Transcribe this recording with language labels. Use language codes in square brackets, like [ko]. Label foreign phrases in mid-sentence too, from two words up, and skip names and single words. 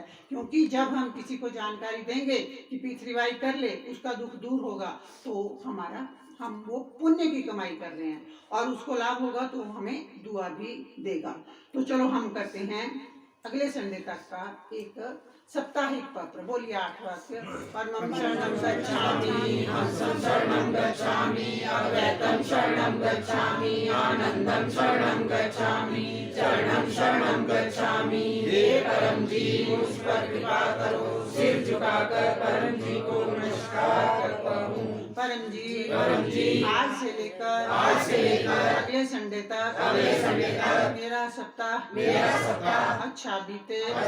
[hi] क्योंकि जब हम किसी को जानकारी देंगे कि P3Y कर ले, उसका दुख दूर होगा, तो हम वो पुण्य की कमाई कर रहे हैं और उसको लाभ होगा तो हमें दुआ भी देगा। तो चलो हम करते हैं अगले संडे तक का एक साप्ताहिक पत्र। बोलिए 8 वाक्य। [sa] परमं शरणं गच्छामि, हंसं शरणं गच्छामि, अद्वैतं शरणं गच्छामि, आनंदं शरणं गच्छामि, चरणं शरणं गच्छामि। [hi] हे परम जी मुझ पर कृपा करो, सिर झुकाकर परम जी को नमस्कार करता हूँ। परम जी आज से लेकर अगले संडे तक मेरा सप्ताह अच्छा बीते।